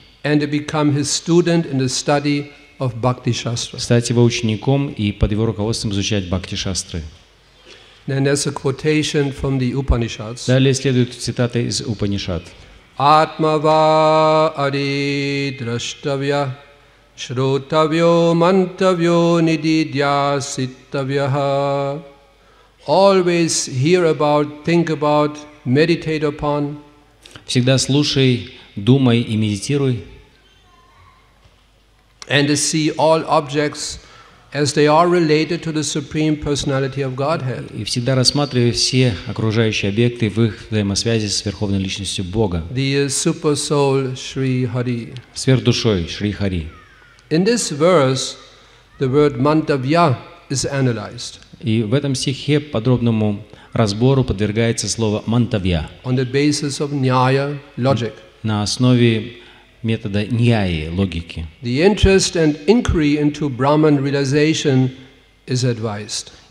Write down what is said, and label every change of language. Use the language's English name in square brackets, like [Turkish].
[English] And to become his student in the study of Bhakti Shastra. [Russian] Стать его учеником и под его руководством изучать Бхакти-шастры. [English] Then there's a quotation from the Upanishads. [Russian] Далее следует цитата из Упанишад. [Sanskrit] Atmava adi drashtavya shrutavyo mantavyo nididya sittavyaha. [English] Always hear about, think about, meditate upon. [Russian] Всегда слушай, думай и медитируй. [English] And to see all objects as they are related to the Supreme Personality of Godhead. [Russian] И всегда рассматривай все окружающие объекты в их взаимосвязи с Верховной Личностью Бога. [English] The Super Soul Sri Hari. [Russian] Сверхдушой Шри Хари. [English] In this verse, the word mantavya is analyzed. [Russian] И в этом стихе подробному разбору подвергается слово мантавья. [English] On the basis of nyaya, logic. [Russian] На основе метода ньяи, логики. [English] The interest and inquiry into Brahman realization is advised.